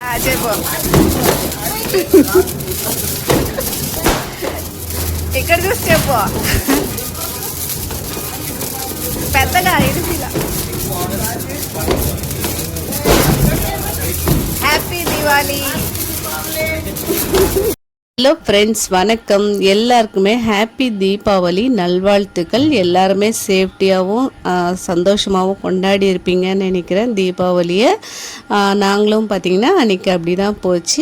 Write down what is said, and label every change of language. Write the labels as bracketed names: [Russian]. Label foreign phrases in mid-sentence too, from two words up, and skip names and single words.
[Telugu] చెప్పు ఇక్కడ చూసి చెప్పు పెద్దగా ఇరుసిలా [English] Happy Diwali. [Tamil] ஹலோ ஃப்ரெண்ட்ஸ், வணக்கம். எல்லாருக்குமே ஹாப்பி தீபாவளி நல்வாழ்த்துக்கள். எல்லாருமே சேஃப்டியாகவும் சந்தோஷமாகவும் கொண்டாடி இருப்பீங்கன்னு நினைக்கிறேன் தீபாவளியை. நாங்களும் பார்த்திங்கன்னா அன்றைக்கி அப்படி தான் போச்சு.